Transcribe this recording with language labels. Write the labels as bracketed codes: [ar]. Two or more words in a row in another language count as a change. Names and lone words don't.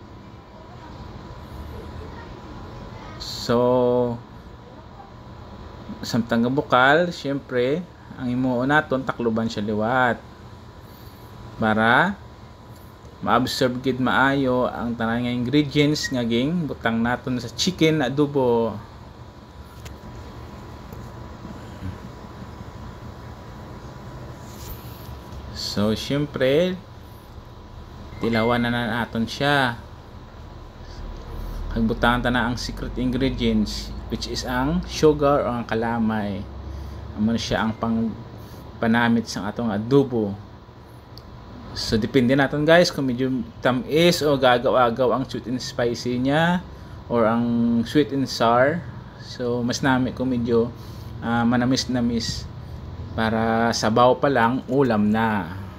[hil] So samtang bukal, syempre ang imuo naton takloban siya liwat para ma-absorb gid maayo ang tanan nga ingredients nga ging butang naton sa chicken adobo. So syempre tilawan na naton siya. Kagbutangan ta na ang [en] secret ingredients, which is [hil] ang sugar o ang kalamay. Amo siya ang panamit sa atong adobo. So depende natin guys kung medyo tamis o gagaw-agaw ang [en] sweet and spicy [hil] niya or ang [en] sweet and sour. [hil] So mas nami kung medyo manamis-namis para sabaw pa lang ulam na.